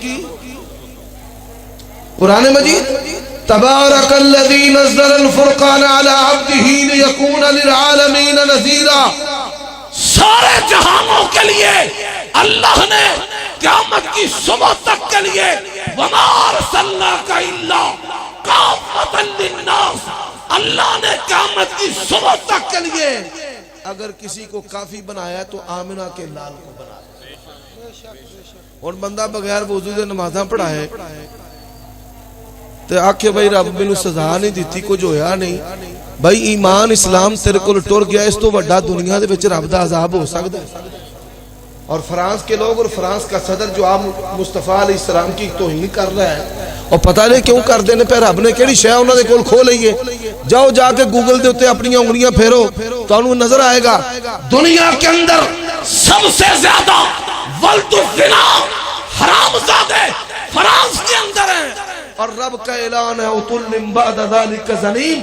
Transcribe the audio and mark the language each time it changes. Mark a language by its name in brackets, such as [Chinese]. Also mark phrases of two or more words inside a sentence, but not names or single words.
[Urdu] قرآن مجید، [Arabic] تبارک الذی نزل الفرقان علی عبدہ لیکون للعالمین نذیرا، [Urdu] سارے جہانوں کے لیے اللہ نے قیامت کی صبح تک کے لیے، [Arabic] وما ارسلناک الا کافۃ للناس، [Urdu] اللہ نے قیامت کی صبح تک کے لیے اگر کسی کو کافی بنایا تو آمنہ کے لال کو بنایا۔ [Punjabi] اور بندہ بغیر وضو دے نمازاں پڑھائے تے آکھے بھائی رب مینوں سزا نہیں دیتی، کچھ ہویا نہیں۔ بھائی ایمان اسلام تیرے کول ٹر گیا، اس تو وڈا دنیا دے وچ رب دا عذاب ہو سکدا ہے۔ [Urdu] اور فرانس کے لوگ اور فرانس کا صدر جو آپ مصطفیٰ [Arabic] علیہ السلام [Urdu] کی توہین کر رہا ہے، [Punjabi] اور پتہ نہیں کیوں کر دینے پہ رب نے کیڑی شے انہاں دے کول کھو لئیے۔ جاؤ جا کے گوگل دے اتے اپنی انگلیاں پھیرو [Urdu] تو انہوں نظر آئے گا دنیا کے اندر سب سے زیادہ [Arabic] ولد الزنا [Urdu] حرام زادے فرانس کے اندر ہیں، اور رب کا اعلان ہے [Arabic] اتل بعد ذالک زنیم۔